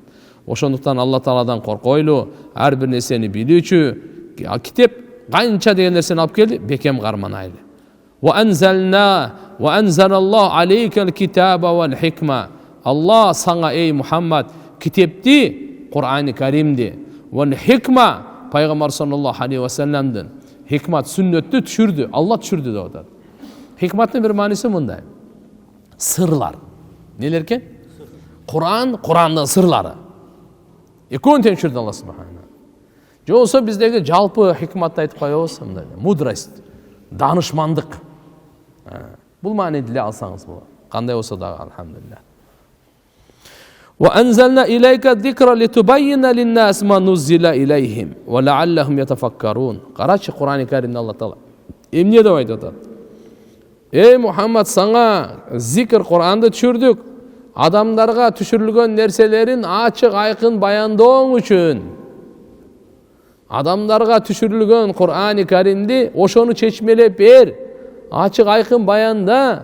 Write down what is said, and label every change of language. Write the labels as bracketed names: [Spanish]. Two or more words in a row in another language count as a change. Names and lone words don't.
[Kyrgyz] Ошондуктан Алла Тааладан коркойлу, ар бир нерсени билүүчү. Китеп канча деген нерсени алып келди, бекем карманайлы. [Arabic] وأنزل الله عليك الكتاب والحكمة. [Kyrgyz] Алла саңа, эй Мухаммад, китепти, Кур'ани Каримди, [Arabic] والحكمة, [Kyrgyz] Пайгамбар [Arabic] صلى الله عليه وسلم [Kyrgyz] хикмат, сүннөттү түшүрдү. Алла түшүрдү деп атат. Хикматтын бир мааниси мындай: сырлар. Нелер экен? Кур'ан, Кур'андын сырлары. Экөөнү тең түшүрдү Алла субхана. Же болсо биздеги жалпы хикматты айтып коебуз, мындай мудрость, данышмандык. Бул мааниди эле алсаңыз болот. Кандай болсо дагы алхамдулилlah. [Arabic] وأنزلنا إليك الذكر لتبين للناس ما نزل إليهم ولعلهم يتفكرون. [Kyrgyz] Карачы Кур'ани Каримде Алла Таала эмне деп айтып атат? Эй Мухаммад, саңа зикр, Кур'анды түшүрдүк, адамдарга түшүрүлгөн нерселерин ачык айкын баяндооң үчүн. Адамдарга түшүрүлгөн Кур'ани Каримди ошону чечмелеп бер, ачык айкын баянда.